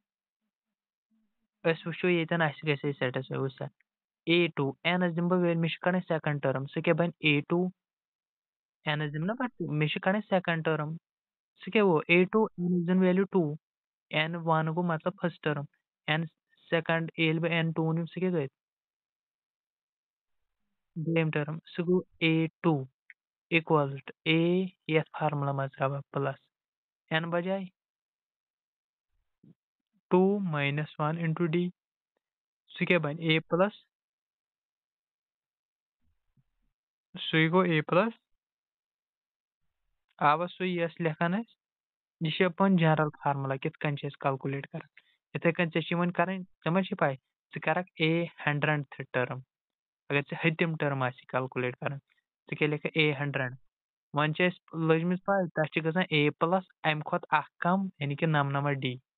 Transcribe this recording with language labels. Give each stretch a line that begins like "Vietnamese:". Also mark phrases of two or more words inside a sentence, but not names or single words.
Kashmiri: أسۍ وٕچھو ییٚتٮ۪ن اَسہِ گژھِ سیٹٕسفاے وٕچھ سا A2 Nس دِمہٕ بہٕ ویلہِ مےٚ چھِ کڑٕنۍ
English: second term
Kashmiri: سُہ کیٛاہ بنہِ A2 Nس دِمہٕ نا پتہٕ مےٚ چھِ کڑٕنۍ
English: second term
Kashmiri: سُہ کیٛاہ گوٚو A2 Nس دِنۍ ویلیوٗ 2 N1 گوٚو مطلب
English: first term
Kashmiri: N سیکنڈ ییٚلہِ بہٕ N2 نِم سُہ کیٛاہ گژھِ دوٚیِم ٹٔرٕم سُہ گوٚو A2
English: equals to
Kashmiri: A یتھ فارمولا منٛز ترٛاوٕ بہٕ پٕلس N بجاے 2
English: minus 1 into D
Kashmiri: سُہ کیٛاہ بنہِ A plus سُے گوٚو A plus آوا سُے یۄس لیکھان أسۍ یہِ چھِ پَنُن جنرل فارمولا کِتھ کٔنۍ چھِ أسۍ کلکُلیٹ کران یِتھٕے کٔنۍ ژےٚ چھِ وۄنۍ کرٕنۍ ژےٚ ما چھِ پاے ژٕ کرکھ A
English: 100th term
Kashmiri: اگر ژےٚ ہیٚتِم ٹٔرٕم آسی کلکُلیٹ کرٕنۍ ژٕ کیٛاہ لیکھکھ A 100 وۄنۍ چھِ اَسہِ لٔجمٕژ پاے تَتھ چھِ گژھان A plus اَمہِ کھۄتہٕ اکھ کم یعنی کہِ نمنمتھ D